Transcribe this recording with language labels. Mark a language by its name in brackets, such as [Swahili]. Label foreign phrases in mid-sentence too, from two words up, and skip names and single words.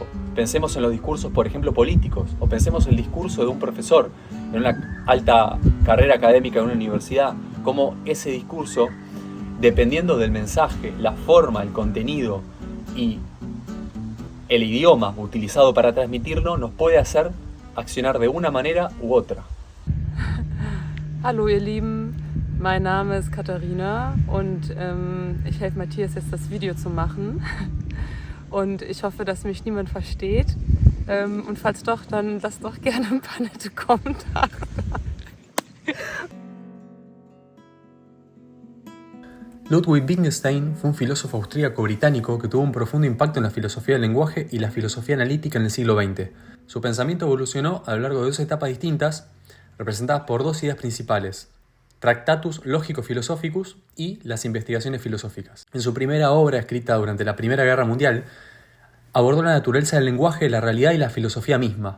[Spanish] Pensemos en los discursos, por ejemplo, políticos, o pensemos en el discurso de un profesor en una alta carrera académica en una universidad, cómo ese discurso, dependiendo del mensaje, la forma, el contenido y el idioma utilizado para transmitirlo, nos puede hacer accionar de una manera u otra. [German] Hallo ihr Lieben, mein Name ist Katharina und ich helfe Matthias jetzt das Video zu machen und ich hoffe, dass mich niemand versteht und falls doch, dann lasst doch gerne ein paar nette Kommentare. [Spanish] Ludwig Wittgenstein fue un filósofo austríaco-británico que tuvo un profundo impacto en la filosofía del lenguaje y la filosofía analítica en el siglo XX. Su pensamiento evolucionó a lo largo de 2 etapas distintas, representadas por 2 ideas principales: Tractatus Logico-Philosophicus y las investigaciones filosóficas. En su primera obra, escrita durante la Primera Guerra Mundial, abordó la naturaleza del lenguaje, la realidad y la filosofía misma.